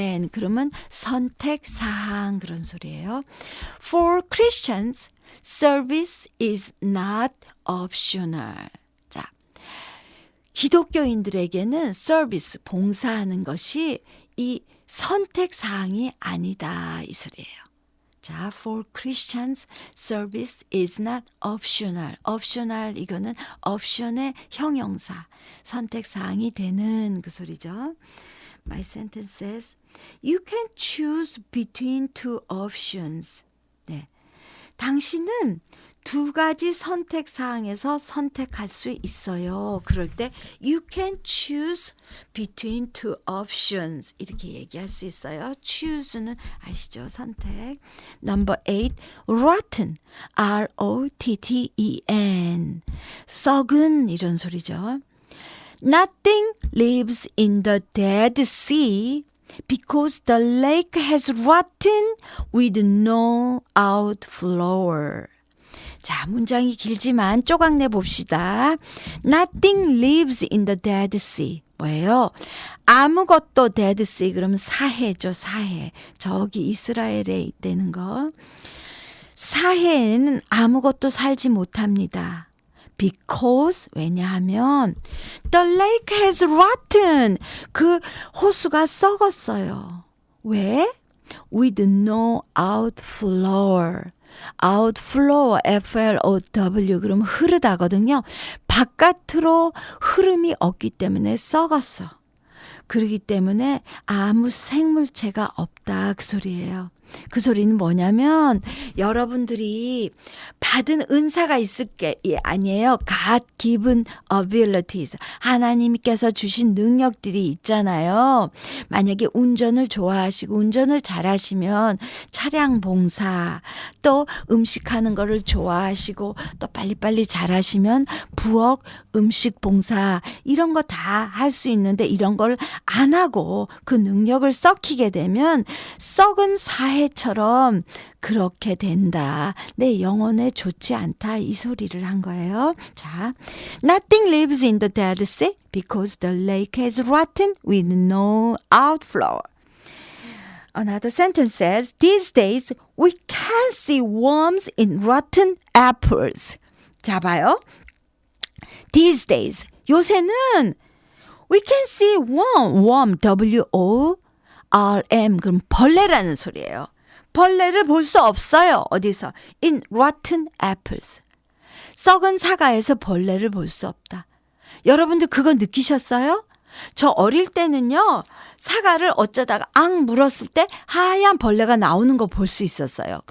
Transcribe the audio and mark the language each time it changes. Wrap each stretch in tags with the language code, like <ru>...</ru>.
<ko>그러면 선택 사항 그런 소리예요.</ko> <en>For Christians, service is not optional.</en> <ko>자, 기독교인들에게는 서비스, 봉사하는 것이 이 선택 사항이 아니다 이 소리예요.</ko> <en>자, for Christians, service is not optional.</en> <ko>optional 이거는 option의 형용사, 선택 사항이 되는 그 소리죠.</ko> <en>My sentence says, you can choose between two options.</en> <ko>네, 당신은 두 가지 선택 사항에서 선택할 수 있어요. 그럴 때</ko> <en>you can choose between two options</en> <ko>이렇게 얘기할 수 있어요. choose는 아시죠? 선택.</ko> <en>Number 8, rotten. R-O-T-T-E-N.</en> <ko>썩은 이런 소리죠.</ko> <en>Nothing lives in the Dead Sea because the lake has rotten with no outflow.</en> <ko>자, 문장이 길지만 쪼각내 봅시다.</ko> <en>Nothing lives in the Dead Sea.</en> <ko>뭐예요? 아무것도 Dead Sea 그러면 사해죠, 사해. 저기 이스라엘에 있다는 거. 사해에는 아무것도 살지 못합니다.</ko> <en>Because</en> <ko>왜냐하면</ko> <en>the lake has rotten.</en> <ko>그 호수가 썩었어요. 왜?</ko> <en>With no outflow.</en> <ko>outflow, F-L-O-W 그러면 흐르다거든요. 바깥으로 흐름이 없기 때문에 썩었어. 그러기 때문에 아무 생물체가 없다 그 소리예요. 그 소리는 뭐냐면 여러분들이 받은 은사가 있을 게 아니에요.</ko> <en>God given abilities.</en> <ko>하나님께서 주신 능력들이 있잖아요. 만약에 운전을 좋아하시고 운전을 잘하시면 차량 봉사, 또 음식하는 거를 좋아하시고 또 빨리빨리 잘하시면 부엌 음식 봉사 이런 거 다 할 수 있는데 이런 걸 안 하고 그 능력을 썩히게 되면 썩은 사해처럼 그렇게 된다. 내 영혼에 좋지 않다. 이 소리를 한 거예요.</ko> <en>자, Nothing lives in the Dead Sea because the lake has rotten with no outflow. Another sentence says, These days we can see worms in rotten apples.</en> <ko>자, 봐요.</ko> <en>These days.</en> <ko>요새는</ko> <en>we can see worm, W-O-R-M.</en> <ko>그럼 벌레라는 소리예요. 벌레를 볼 수 없어요. 어디서?</ko> <en>In rotten apples.</en> <ko>썩은 사과에서 벌레를 볼 수 없다. 여러분들 그거 느끼셨어요? 저 어릴 때는요, 사과를 어쩌다가 물었을 때 하얀 벌레가 나오는 거 볼 수 있었어요.</ko>